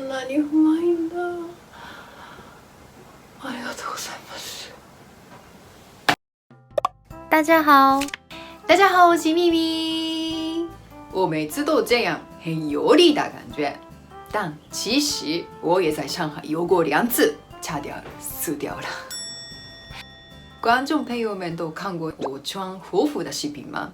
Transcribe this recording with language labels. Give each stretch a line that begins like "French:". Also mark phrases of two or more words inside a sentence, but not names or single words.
Japanese: にうまいんだ。ありがとうございます。
Chinese: 大家好，大家好，我是咪咪。我每次都这样很有力的感觉，但其实我也在上海游过2次，差点死掉了。观众朋友们都看过我穿和服的视频吗？